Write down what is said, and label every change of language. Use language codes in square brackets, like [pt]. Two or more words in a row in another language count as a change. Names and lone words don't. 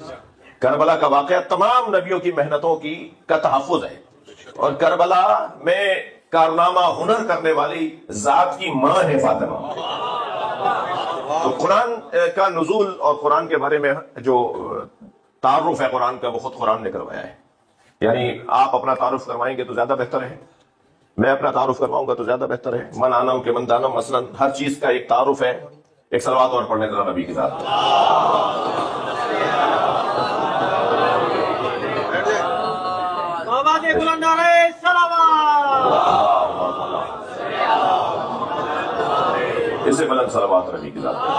[ur] کربلا کا واقعہ تمام نبیوں کی محنتوں کا تحفظ ہے، اور کربلا میں کارنامہ ہنر کرنے والی ذات کی ماں ہے فاطمہ. تو قرآن کا نزول اور قرآن کے بارے میں جو تعارف ہے قرآن کا، وہ خود قرآن نے کروایا ہے. یعنی آپ اپنا تعارف کروائیں گے تو زیادہ بہتر ہے، میں اپنا تعارف کرواؤں گا تو زیادہ بہتر ہے. [fa] من آنم کے من دانم، [ur] مثلا ہر چیز کا ایک تعارف ہے. ایک صلوات اور پڑھنے ذرا نبی کے ساتھ. اس سے بلند صلوات نبی کے ساتھ.